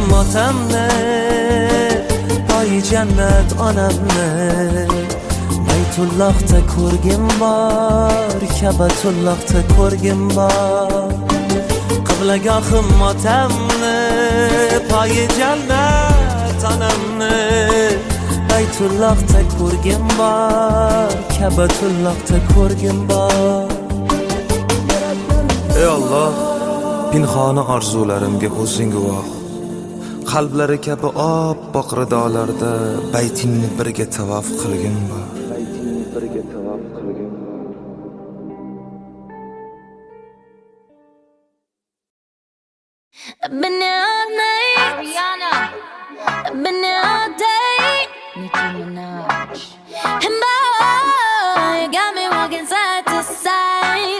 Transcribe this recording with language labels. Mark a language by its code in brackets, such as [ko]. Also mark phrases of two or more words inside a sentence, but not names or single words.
[uz] otamni poyi jannat onamni Baytullah'ta ko'rgim bor Ka'batullah'ta ko'rgim bor qiblagohim otamni poyi jannat onamni Baytullah'ta ko'rgim bor Ka'batullah'ta ko'rgim bor Ey Allah, pinhona orzularimga o'zing guvoh. Qalblari kabi oppoq ridolarda baytingni birga tavof qilgin bor. [en] I've been here all night, Ariana. I've been here all day, Nicki Minaj. And boy, you got me walking side to side.